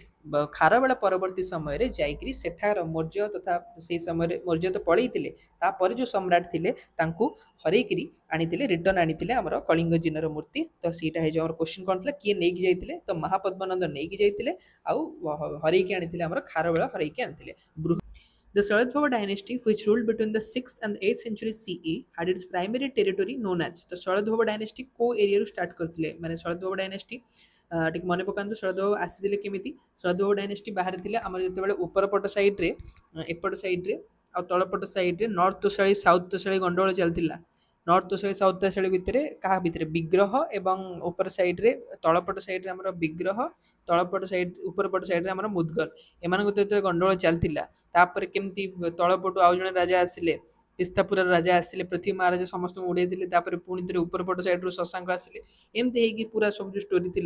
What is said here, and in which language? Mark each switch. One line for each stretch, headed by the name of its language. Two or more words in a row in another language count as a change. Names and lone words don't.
Odia: ଖାରବେଳ ପରବର୍ତ୍ତୀ ସମୟରେ ଯାଇକରି ସେଠାର ମୌର୍ଯ୍ୟ ତଥା ସେଇ ସମୟରେ ମୌର୍ଯ୍ୟ ତ ପଳେଇଥିଲେ, ତାପରେ ଯେଉଁ ସମ୍ରାଟ ଥିଲେ ତାଙ୍କୁ ହରେଇକିରି ଆଣିଥିଲେ, ରିଟର୍ନ ଆଣିଥିଲେ ଆମର କଳିଙ୍ଗ ଜିନର ମୂର୍ତ୍ତି। ତ ସେଇଟା ହେଇଯିବ ଆମର କ୍ୱେଶ୍ଚିନ୍ କ'ଣ ଥିଲା, କିଏ ନେଇକି ଯାଇଥିଲେ? ତ ମହାପଦ୍ମନନ୍ଦ ନେଇକି ଯାଇଥିଲେ, ଆଉ ହରେଇକି ଆଣିଥିଲେ, ଆମର ଖାରବେଳ ହରେଇକି ଆଣିଥିଲେ।
English: The Salatvaha dynasty, which ruled between the 6th and 8th century CE, had its primary territory known as the Salatvaha dynasty को
Odia: एरिया ରୁ ଷ୍ଟାର୍ଟ କରିଥିଲେ, ମାନେ Salatvaha dynasty ଟିକେ ମନେ ପକାନ୍ତୁ Salatvaha ଆସିଥିଲେ କେମିତି? Salatvaha dynasty ବାହାରିଥିଲେ ଆମର ଯେତେବେଳେ ଉପର ପଟ ସାଇଡ୍ରେ, ଏପଟ ସାଇଡ୍ରେ ଆଉ ତଳପଟ ସାଇଡ୍ରେ ନର୍ଥ ତୋଷାଳୀ ସାଉଥ ତୋଷାଳୀ ଗଣ୍ଡଗୋଳ ଚାଲିଥିଲା। ନର୍ଥ ତୋଷାଳୀ ସାଉଥ ତୋଷାଳୀ ଭିତରେ କାହା ଭିତରେ? ବିଗ୍ରହ ଏବଂ ଉପର ସାଇଡ୍ରେ, ତଳପଟ ସାଇଡ୍ରେ ଆମର ବିଗ୍ରହ, ତଳପଟ ସାଇଡ୍ ଉପର ପଟ ସାଇଡ୍ରେ ଆମର ମୁଦ୍ଗଲ, ଏମାନଙ୍କ ଭିତରେ ଯେତେବେଳେ ଗଣ୍ଡଗୋଳ ଚାଲିଥିଲା, ତାପରେ କେମିତି ତଳପଟୁ ଆଉ ଜଣେ ରାଜା ଆସିଲେ, ପିସ୍ତାପୁରର ରାଜା ଆସିଲେ, ପୃଥ୍ୱୀ ମହାରାଜା ସମସ୍ତଙ୍କୁ ଉଡ଼େଇଥିଲେ, ତାପରେ ପୁଣି ଥରେ ଉପର ପଟ ସାଇଡ୍ରୁ ଶଶାଙ୍କ ଆସିଲେ, ଏମିତି ହେଇକି ପୁରା ସବୁ ଯେଉଁ ଷ୍ଟୋରି ଥିଲା।